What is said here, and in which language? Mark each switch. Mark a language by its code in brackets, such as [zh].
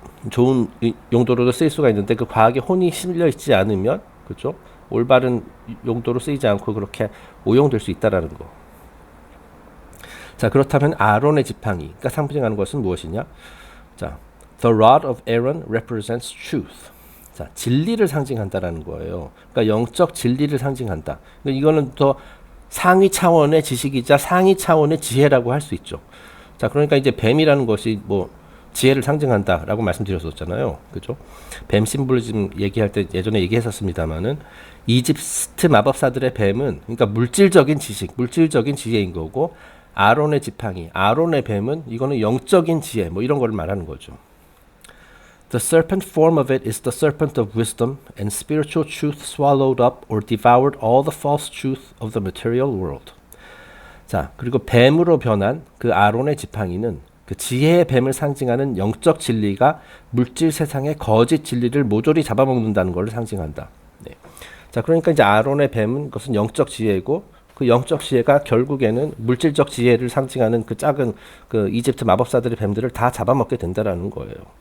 [ko] 좋은 용도로도 쓰일 수가 있는데 그 과학에 혼이 실려 있지 않으면 그죠? 올바른 용도로 쓰이지 않고 그렇게 오용될 수 있다라는 거. 자, 그렇다면 아론의 지팡이가 상징하는 것은 무엇이냐? [en] 자, the rod of Aaron represents truth. [ko] 자, 진리를 상징한다라는 거예요. 그러니까 영적 진리를 상징한다. 그러니까 이거는 더 상위 차원의 지식이자 상위 차원의 지혜라고 할 수 있죠. 자, 그러니까 이제 뱀이라는 것이 뭐 지혜를 상징한다라고 말씀드렸었잖아요. 그죠? 뱀 심볼리즘 얘기할 때 예전에 얘기했었습니다만은 이집트 마법사들의 뱀은 그러니까 물질적인 지식, 물질적인 지혜인 거고 아론의 지팡이, 아론의 뱀은 이거는 영적인 지혜 뭐 이런 걸 말하는 거죠. [en] The serpent form of it is the serpent of wisdom, and spiritual truth swallowed up or devoured all the false truth of the material world. [ko] 자, 그리고 뱀으로 변한 그 아론의 지팡이는 그 지혜의 뱀을 상징하는 영적 진리가 물질 세상의 거짓 진리를 모조리 잡아먹는다는 것을 상징한다. 네. 자, 그러니까 이제 아론의 뱀은 그것은 영적 지혜고 그 영적 지혜가 결국에는 물질적 지혜를 상징하는 그 작은 그 이집트 마법사들의 뱀들을 다 잡아먹게 된다라는 거예요.